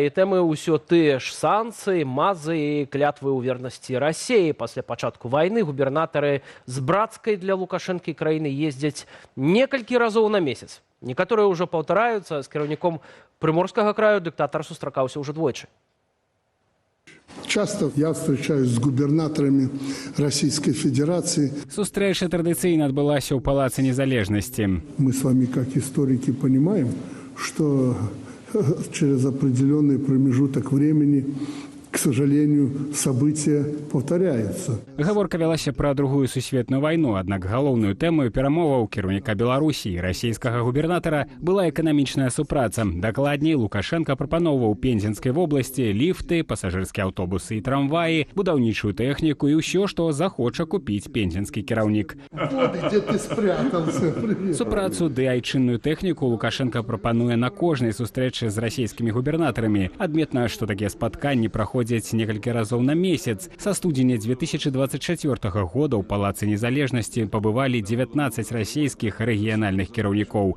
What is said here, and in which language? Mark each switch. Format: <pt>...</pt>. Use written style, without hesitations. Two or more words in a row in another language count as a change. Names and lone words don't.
<be>І тэмы ўсё тыя ж: санкцыі, мазы і клятвы ў вернасці Расіі. Пасля пачатку вайны губернатары з брацкай для Лукашэнкі краіны ездзяць некалькі разоў на месяц. Некаторыя ўжо паўтараюцца. З кіраўніком Прыморскага краю дыктатар сустракаўся ўжо двойчы.</be> <ru>Часто я встречаюсь с губернаторами Российской Федерации.</ru> <be>Сустрэча традыцыйна адбылася ў Палацы Незалежнасці.</be> <ru>Мы с вами, как историки, понимаем, что через определенный промежуток времени, к сожалению, события повторяются.</ru> <be>Гаворка вялася пра Другую сусветную вайну, аднак галоўную тэмаю перамоваў кіраўніка Беларусі і расійскага губернатара была эканамічная супраца. Дакладней, Лукашенка прапаноўваў Пензенскай вобласці ліфты, пасажырскія аўтобусы і трамваі, будаўнічую тэхніку і ўсё, што захоча купіць пензенскі кіраўнік.</be> <ru>Вот где ты спрятался.</ru> <be>Супрацу ды айчынную тэхніку Лукашенка прапануе на кожнай сустрэчы з расійскімі губернатарамі. Адметна, што такія спатканні праходзяць некалькі разоў на месяц. Са студзеня 2024 года ў Палацы Незалежнасці пабывалі 19 расійскіх рэгіянальных кіраўнікоў.</be>